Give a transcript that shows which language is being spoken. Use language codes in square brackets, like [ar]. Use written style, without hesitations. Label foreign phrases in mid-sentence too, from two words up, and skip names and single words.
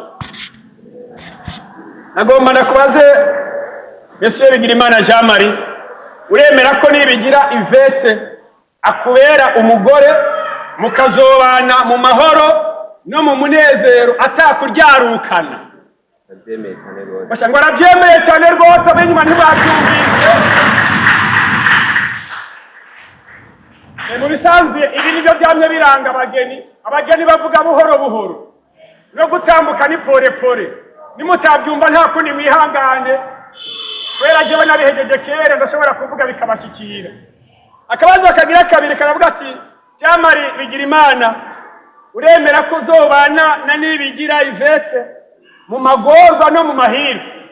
[rn] Nagomba ndakubaze ese Bigirimana Jean Marie, uremera ko nibigira Yvette akubera umugore mukazobana mu mahoro no mu munezero atakuryarukana? Ndabyemeye cyane rwose. Bashanga barabyemeye cyane rwose, abenyuma ntibabyumvise. Mu bisanzwe ibi nibyo byamye biranga abageni. Abageni bavuga buhoro buhoro no gutambuka ni [sw] pore pore. [rn] Nimutabyumva nta kundi mwihangane, kubera jewe nabihejeje kera ndashobora kuvuga bikabashikira. Akabazo kagira kabiri karavuga ati Jean Marie Bigirimana, uremera ko uzobana na Nibigira Yvette mu magorwa no mu mahirwe?